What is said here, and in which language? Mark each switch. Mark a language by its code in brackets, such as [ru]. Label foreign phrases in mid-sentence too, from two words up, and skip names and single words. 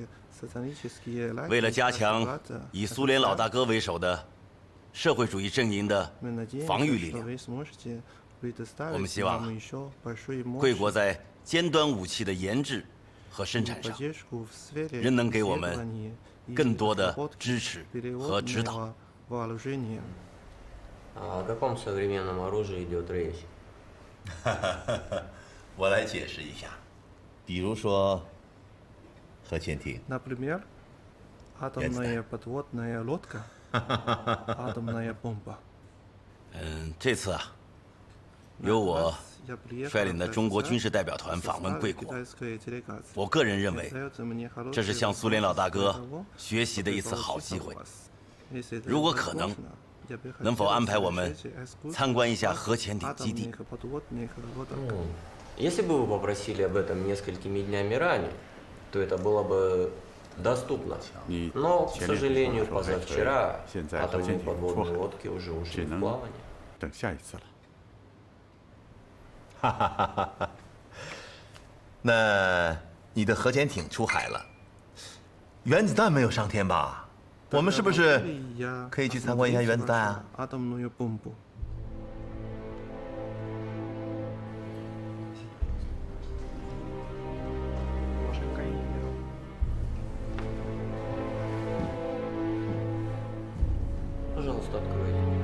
[zh] 为了加强以苏联老大哥为首的社会主义阵营的防御力量，我们希望贵国在尖端武器的研制和生产上，仍能给我们更多的支持和指导。 [ru] О каком современном оружии идет речь? [zh] 我来解释一下，比如说核潜艇。 [ru] Например, атомная подводная лодка, атомная бомба. [zh] 这次啊，由我率领的中国军事代表团访问贵国，我个人认为，这是向苏联老大哥学习的一次好机会。如果可能，能否安排我们参观一下核潜艇基地？ [ru] Если бы вы попросили об этом несколькими днями ранее, то это было бы доступно. Но, к сожалению, позавчера атомные подводные лодки уже ушли в плавание. [zh] 等下一次了。哈哈哈哈哈！那你的核潜艇出海了，原子弹没有上天吧？我们是不是可以去参观一下原子弹啊？ [ru] Пожалуйста, откройте.